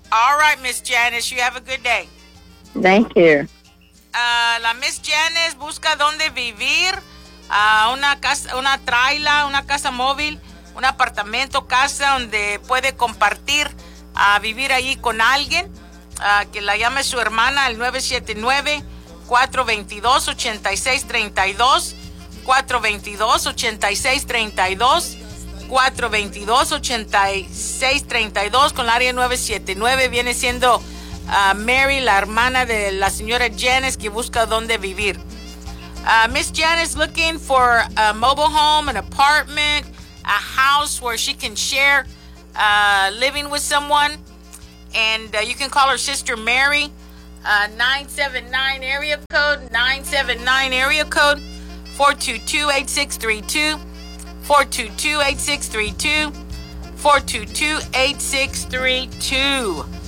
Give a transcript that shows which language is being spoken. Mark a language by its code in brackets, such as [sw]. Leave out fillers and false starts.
[en] All right, Miss Janice, you have a good day. Thank you. [es] La Miss Janice busca donde vivir, una casa, una traila, una casa móvil, un apartamento, casa donde puede compartir, vivir ahí con alguien, que la llame su hermana al 979-422-8632. 422-8632, 422-8632, con el área 979, viene siendo Mary, la hermana de la señora Janice, que busca dónde vivir. [en] Miss Janice looking for a mobile home, an apartment, a house where she can share living with someone, and you can call her sister Mary, 979 area code, 979 area code, 422-8632, 422-8632, 422-8632.